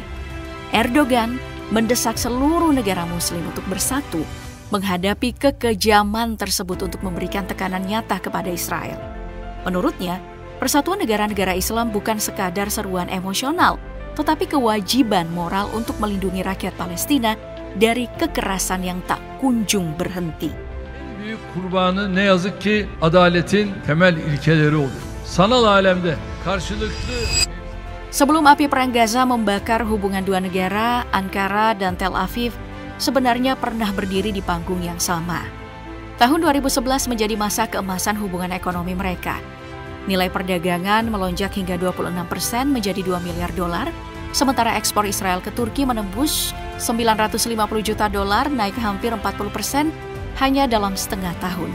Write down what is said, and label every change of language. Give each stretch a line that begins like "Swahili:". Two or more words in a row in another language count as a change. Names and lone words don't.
Indonesian: Erdogan mendesak seluruh negara muslim untuk bersatu menghadapi kekejaman tersebut untuk memberikan tekanan nyata kepada Israel. Menurutnya, Persatuan negara-negara Islam bukan sekadar seruan emosional, tetapi kewajiban moral untuk melindungi rakyat Palestina dari kekerasan yang tak kunjung berhenti.
Turkish: En büyük kurbanı ne yazık ki adaletin temel ilkeleri oluyor. Sanal alemde karşılıklı.
Indonesian: Sebelum api perang Gaza membakar hubungan dua negara, Ankara dan Tel Aviv sebenarnya pernah berdiri di panggung yang sama. Tahun 2011 menjadi masa keemasan hubungan ekonomi mereka. Nilai perdagangan melonjak hingga 26% menjadi 2 miliar dolar, sementara ekspor Israel ke Turki menembus 950 juta dolar, naik hampir 40% hanya dalam setengah tahun.